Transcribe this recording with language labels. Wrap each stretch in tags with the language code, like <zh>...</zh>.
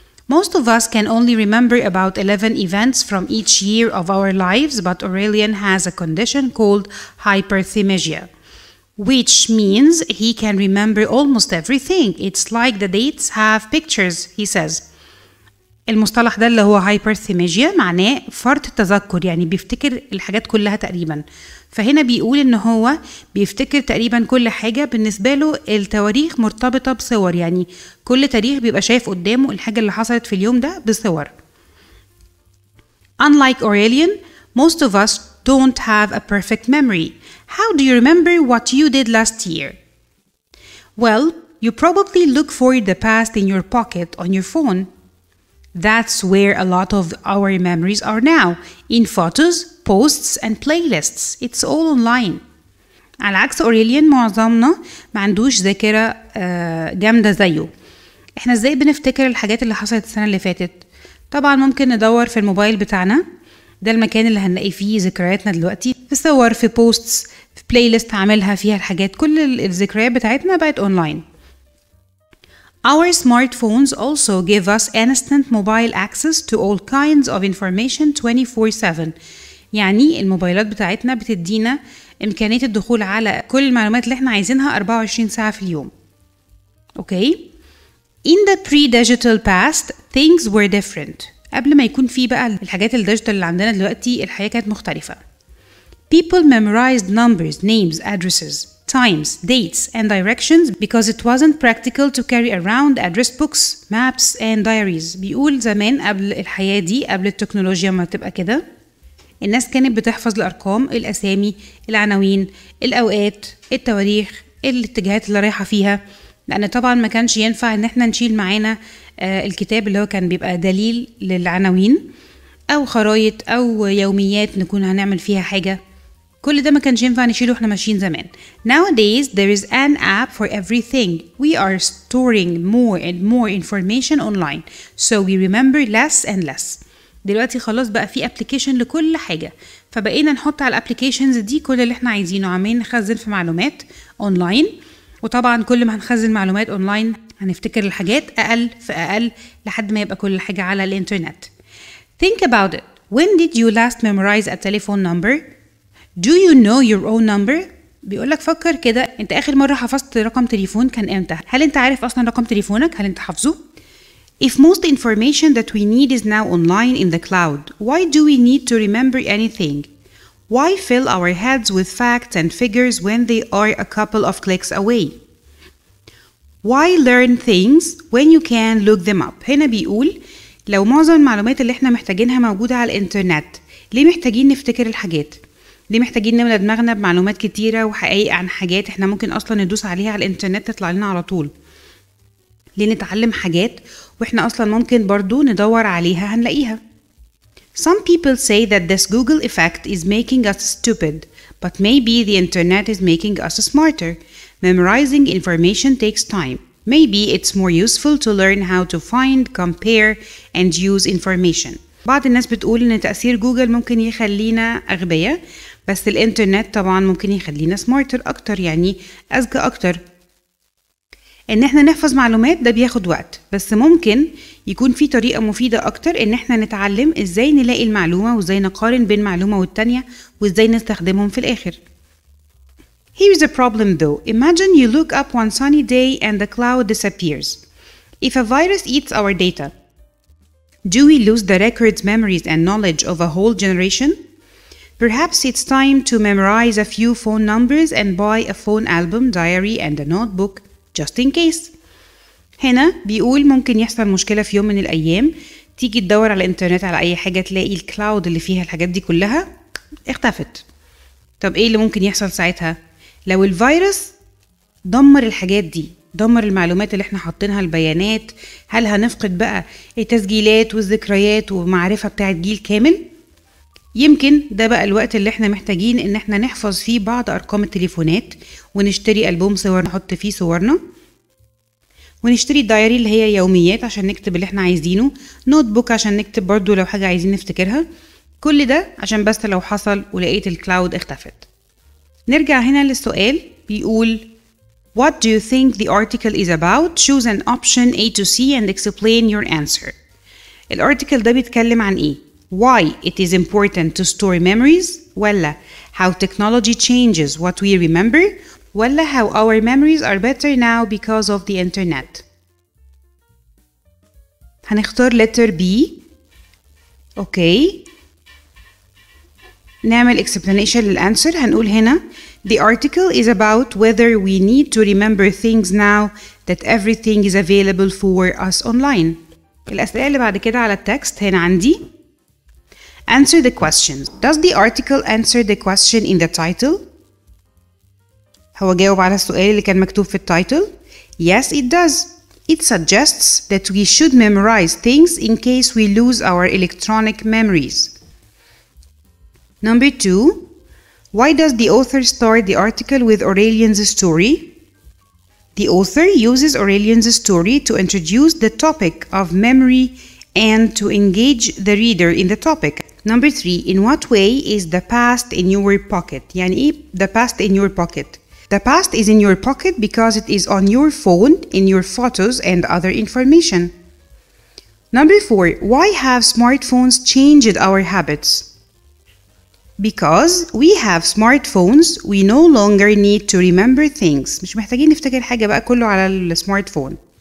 <en>Most of us can only remember about 11 events from each year of our lives, but Aurelian has a condition called hyperthymesia, which means he can remember almost everything. It's like the dates have pictures, he says.</en> <ar>المصطلح ده اللي هو هايبرثيميجيا معناه فرط التذكر، يعني بيفتكر الحاجات كلها تقريبا. فهنا بيقول ان هو بيفتكر تقريبا كل حاجة. بالنسبة له التواريخ مرتبطة بصور، يعني كل تاريخ بيبقى شايف قدامه الحاجة اللي حصلت في اليوم ده بصور.</ar> <en>Unlike Aurelian, most of us don't have a perfect memory. How do you remember what you did last year? Well, you probably look for the past in your pocket on your phone. That's where a lot of our memories are now, in photos, posts and playlists. It's all online.</en> <ar>على عكس أوريليان معظمنا ما عندوش ذاكرة جامدة زيه. احنا ازاي بنفتكر الحاجات اللي حصلت السنة اللي فاتت؟ طبعا ممكن ندور في الموبايل بتاعنا، ده المكان اللي هنلاقي فيه ذكرياتنا دلوقتي، في صور، في بوستس، في بلاي ليست عاملها فيها الحاجات، كل الذكريات بتاعتنا بقت اونلاين.</ar> <en>Our smartphones also give us instant mobile access to all kinds of information 24/7.</en> <ar>يعني الموبايلات بتاعتنا بتدينا إمكانية الدخول على كل المعلومات اللي احنا عايزينها 24 ساعة في اليوم.</ar> <en>Okay? In the pre-digital past, things were different.</en> <ar>قبل ما يكون في بقى الحاجات الديجيتال اللي عندنا دلوقتي، الحياة كانت مختلفة.</ar> <en>People memorized numbers, names, addresses, times, dates, and directions because it wasn't practical to carry around address books, maps, and diaries.</en> <ar>بيقول زمان قبل الحياة دي، قبل التكنولوجيا ما تبقى كده، الناس كانت بتحفظ الأرقام، الأسامي، العناوين، الأوقات، التواريخ، الاتجاهات اللي رايحة فيها، لأن طبعا ما كانش ينفع إن احنا نشيل معانا الكتاب اللي هو كان بيبقى دليل للعناوين، أو خرايط أو يوميات نكون هنعمل فيها حاجة. كل ده ما كانش ينفع نشيله واحنا ماشيين زمان.</ar> <en>Nowadays there is an app for everything. We are storing more and more information online, so we remember less and less.</en> <ar>دلوقتي خلاص بقى في application لكل حاجة، فبقينا نحط على الابليكيشنز دي كل اللي احنا عايزينه، عمالين نخزن في معلومات اونلاين. وطبعا كل ما هنخزن معلومات اونلاين هنفتكر الحاجات اقل في اقل لحد ما يبقى كل حاجة على الانترنت.</ar> <en>Think about it. When did you last memorize a telephone number? Do you know your own number?</en> <ar>بيقولك فكر كده، انت اخر مرة حفظت رقم تليفون كان امتى؟ هل انت عارف اصلا رقم تليفونك؟ هل انت حافظه؟</ar> <en>If most information that we need is now online in the cloud, why do we need to remember anything? Why fill our heads with facts and figures when they are a couple of clicks away? Why learn things when you can look them up?</en> <ar>هنا بيقول لو معظم المعلومات اللي احنا محتاجينها موجودة على الانترنت، ليه محتاجين نفتكر الحاجات؟ ليه محتاجين نملى دماغنا بمعلومات كتيرة وحقائق عن حاجات احنا ممكن اصلا ندوس عليها على الانترنت تطلع لنا على طول؟ ليه نتعلم حاجات واحنا اصلا ممكن برضو ندور عليها هنلاقيها؟</ar> <en>Some people say that this Google effect is making us stupid, but maybe the internet is making us smarter. Memorizing information takes time. Maybe it's more useful to learn how to find, compare, and use information.</en> <ar>بعض الناس بتقول ان تأثير جوجل ممكن يخلينا أغبياء، بس الانترنت طبعا ممكن يخلينا سمارتر اكتر، يعني اذكى اكتر. ان احنا نحفظ معلومات ده بياخد وقت، بس ممكن يكون في طريقة مفيدة اكتر ان احنا نتعلم ازاي نلاقي المعلومة وازاي نقارن بين معلومة والتانية وازاي نستخدمهم في الاخر.</ar> <en>Here's a problem though. Imagine you look up one sunny day and the cloud disappears. If a virus eats our data, do we lose the records, memories, and knowledge of a whole generation? Perhaps it's time to memorize a few phone numbers and buy a phone album, diary, and a notebook just in case.</en> <ar>هنا بيقول ممكن يحصل مشكلة في يوم من الأيام، تيجي تدور على الإنترنت على أي حاجة تلاقي الكلاود اللي فيها الحاجات دي كلها اختفت. طب إيه اللي ممكن يحصل ساعتها؟ لو الفيروس دمر الحاجات دي دمر المعلومات اللي احنا حاطينها، البيانات. هل هنفقد بقى التسجيلات والذكريات والمعرفة بتاعت جيل كامل؟ يمكن ده بقى الوقت اللي احنا محتاجين ان احنا نحفظ فيه بعض ارقام التليفونات، ونشتري ألبوم صور نحط فيه صورنا، ونشتري الدايري اللي هي يوميات عشان نكتب اللي احنا عايزينه، نوت بوك عشان نكتب برضو لو حاجة عايزين نفتكرها. كل ده عشان بس لو حصل ولقيت الكلاود اختفت. نرجع هنا للسؤال، بيقول</ar> <en>What do you think the article is about? Choose an option A to C and explain your answer.</en> <ar>الارتيكل ده بيتكلم عن ايه؟</ar> <en>Why it is important to store memories، ولا how technology changes what we remember، ولا how our memories are better now because of the internet.</en> <ar>هنختار letter B. اوكي، نعمل explanation للأنسر. هنقول هنا</ar> <en>The article is about whether we need to remember things now that everything is available for us online.</en> <ar>الأسئلة اللي بعد كده على التكست هنا عندي</ar> <en>Answer the questions. Does the article answer the question in the title?</en> <ar>هو جاوب على السؤال اللي كان مكتوب في التايتل.</ar> <en>Yes, it does. It suggests that we should memorize things in case we lose our electronic memories. Number 2. Why does the author start the article with Aurelian's story? The author uses Aurelian's story to introduce the topic of memory and to engage the reader in the topic. Number 3. In what way is the past in your pocket?</en> <ar>يعني إيه</ar> <en>the past in your pocket? The past is in your pocket because it is on your phone, in your photos and other information. Number 4. Why have smartphones changed our habits? Because we have smartphones, we no longer need to remember things.</en> <ar>مش محتاجين نفتكر حاجة بقى، كله على السمارت فون.</ar>